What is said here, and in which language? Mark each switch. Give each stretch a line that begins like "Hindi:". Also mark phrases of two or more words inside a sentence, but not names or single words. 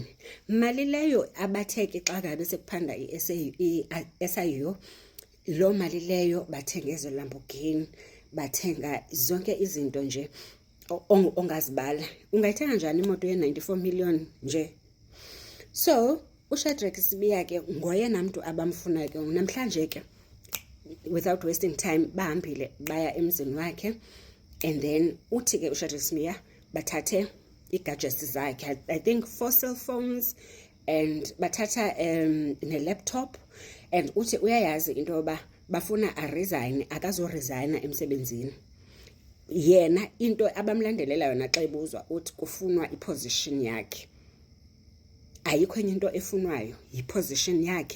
Xhosa: Imali leyo abatheke xa ngabe sekuphanda i-SIU, lo mali leyo bathenga ezo Lamborghini, bathenga zonke izinto nje ongazibala. Ungayithenga njani imoto ye-94 million nje? So uShadrack Sbiya ke ngoyena mntu abamfunayo ke namhlanje ke,
English: without wasting time,
Xhosa: bahambile baya emzini wakhe.
English: And then
Xhosa: uthi ke uShadrack Sbiya bathathe i-gadgets zakhe,
English: I think 4 cell phones, and
Xhosa: bathatha ne-laptop. And uthi uyayazi into yoba bafuna a-resign, akazoresigna emsebenzini. Yena into abamlandelela yona xa ibuzwa uthi kufunwa iposition yakhe. Ayikho enye into efunwayo, yi-position yakhe.